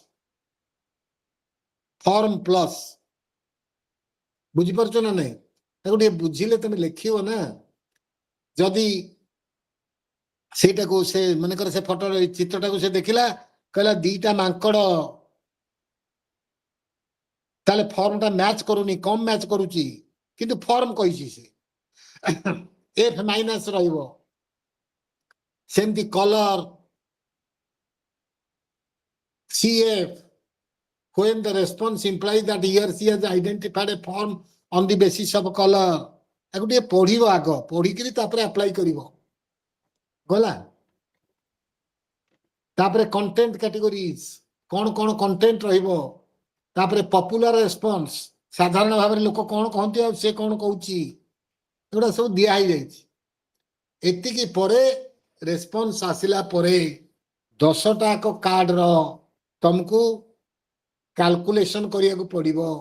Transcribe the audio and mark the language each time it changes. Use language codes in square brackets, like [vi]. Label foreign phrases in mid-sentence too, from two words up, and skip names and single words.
[en] form plus [or] ବୁଝିପାରୁଛ ନା ନାଇଁ ତାକୁ ଟିକେ ବୁଝିଲେ ତମେ ଲେଖିବ ନା ଯଦି ସେଇଟାକୁ ସେ ମନେକର ସେ ଫଟୋ ଚିତ୍ରଟାକୁ ସେ ଦେଖିଲା କହିଲା ଦିଟା ମାଙ୍କଡ ତାହେଲେ ଫର୍ମଟା ମ୍ୟାଚ କରୁନି କମ ମ୍ୟାଚ କରୁଛି କିନ୍ତୁ ଫର୍ମ କହିଛି ସେ [en] F- [or] ରହିବ ସେମିତି [en] କଲର CF when the response implies that he or she has identified a form on the basis of color [or] ତାକୁ ଟିକେ ପଢିବ ଆଗ ପଢିକିରି ତାପରେ ଆପ୍ଲାଏ କରିବ ଗଲା ତାପରେ [en] content categories [or] କଣ କଣ କଣ୍ଟେଣ୍ଟ ରହିବ ତାପରେ [en] popular response [or] ସାଧାରଣ ଭାବରେ ଲୋକ କଣ କହନ୍ତି ଆଉ ସେ କଣ କହୁଛି ଏଗୁଡା ସବୁ ଦିଆ ହେଇଯାଇଛି ଏତିକି ପରେ ରେସ୍ପନ୍ସ ଆସିଲା ପରେ 10ଟା କାର୍ଡର ତମକୁ କାଲକୁଲେସନ କରିବାକୁ ପଡିବ